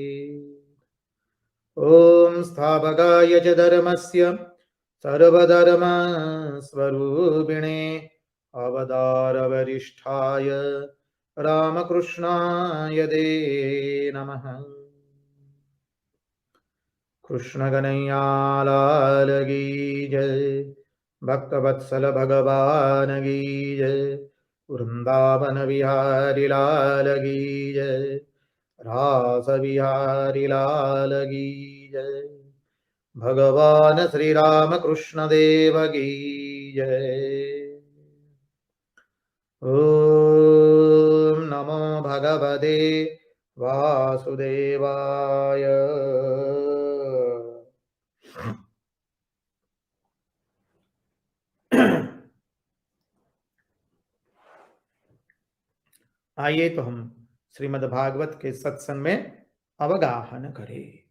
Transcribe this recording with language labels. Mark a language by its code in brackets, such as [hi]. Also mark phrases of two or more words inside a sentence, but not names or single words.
[sa] ॐ स्थापकाय च धर्मस्य सर्वधर्मस्वरूपिणे अवतारवरिष्ठाय रामकृष्णाय ते नमः। [hi] कृष्ण कन्हैया लाल की जय, भक्तवत्सल भगवान की जय, वृंदावन बिहारी लाल की जय, रास बिहारी लाल की जय, भगवान श्री राम कृष्ण देव की जय। [sa] ओम नमो भगवते वासुदेवाय। [hi] आइए तो हम श्रीमद् भागवत के सत्संग में अवगाहन करें।